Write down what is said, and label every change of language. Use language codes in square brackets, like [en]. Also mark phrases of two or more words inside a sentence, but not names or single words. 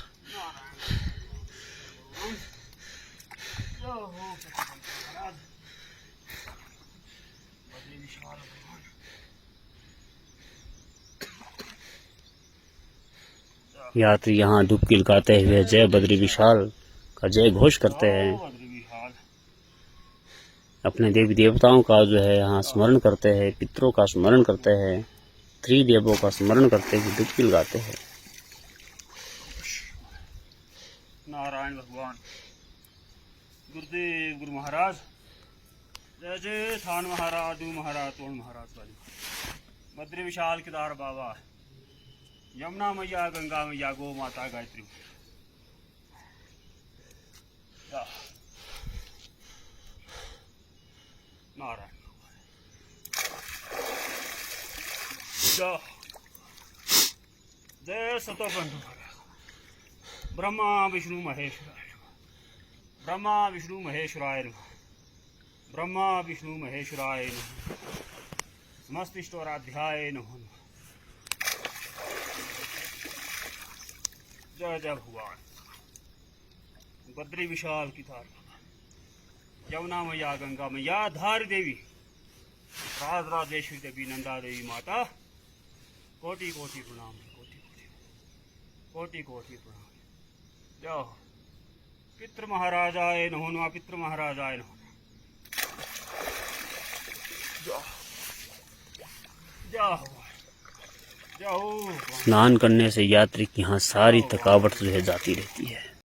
[hi] यात्री यहाँ डुबकी लगाते हुए जय बद्री विशाल का जय घोष करते हैं। अपने देवी देवताओं का जो है यहाँ स्मरण करते हैं, पितरों का स्मरण करते हैं, त्रिदेवों का स्मरण करते हुए डुबकी लगाते हैं। नारायण भगवान, गुरुदेव गुरु महाराज, जय जय थान महाराज, दू महाराज, तोड़ महाराज वाली, बद्री विशाल केदार बाबा, यमुना मैया, गंगा मैया, गो माता, गायत्री। [sa] नारायण जय सतोपंथ, ब्रह्मा विष्णु महेश्वराय, ब्रह्मा विष्णु महेश्वराय, ब्रह्मा विष्णु महेश्वराय, समस्त इष्टोराध्याय नमः। [hi] जय जय भगवान। बद्री विशाल की धार, यमुना मैया, गंगा मैया, धार देवी, राज राजेश्वरी देवी, नंदा देवी माता, कोटि कोटि प्रणाम, कोटि कोटि कोटि कोटि प्रणाम। जय हो। [sa] पितृ महाराजाय नमो नमः, पितृ महाराजाय नमो नमः। [hi] जय हो, जय हो। स्नान करने से यात्री की यहाँ सारी थकावट जो है जाती रहती है।